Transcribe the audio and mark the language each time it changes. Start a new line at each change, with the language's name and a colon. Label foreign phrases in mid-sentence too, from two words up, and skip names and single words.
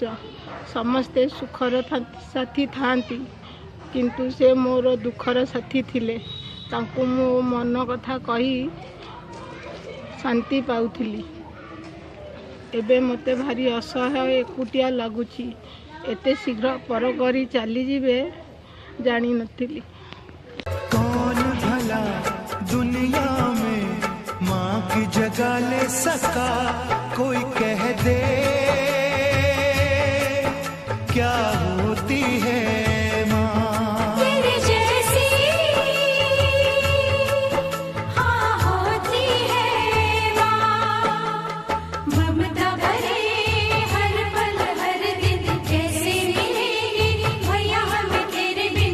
Odia: ସମସ୍ତେ ସୁଖର ସାଥୀ ଥାଆନ୍ତି, କିନ୍ତୁ ସେ ମୋର ଦୁଃଖର ସାଥୀ ଥିଲେ। ତାଙ୍କୁ ମୋ ମନ କଥା କହି ଶାନ୍ତି ପାଉଥିଲି। ଏବେ ମୋତେ ଭାରି ଅସହାୟ, ଏକୁଟିଆ ଲାଗୁଛି। ଏତେ ଶୀଘ୍ର ପର କରି ଚାଲିଯିବେ ଜାଣିନଥିଲି।
Hindi: कौन भला दुनिया में माँ की जगह ले सका, कोई कह दे क्या होती है माँ। तेरे जैसी हाँ होती है माँ, ममता भरे हर पल हर दिन कैसे मिलेंगे भैया हमें तेरे बिन।